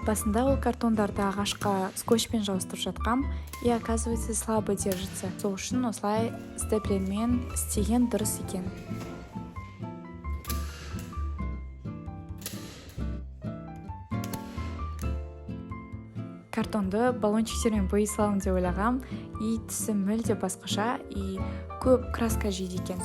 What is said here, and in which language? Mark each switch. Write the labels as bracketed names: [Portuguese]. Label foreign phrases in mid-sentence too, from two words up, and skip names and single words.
[Kazakh] Басында ол картондарды ағашқа скотчпен жабыстырып жатқам, [Russian] и оказывается слабо держится. [Kazakh] Сол үшін осылай степлермен істеген дұрыс екен. Картонды баллончиктермен бояй саламын деп ойлағам, и түсі мүлде басқаша, и көп краска жейді екен.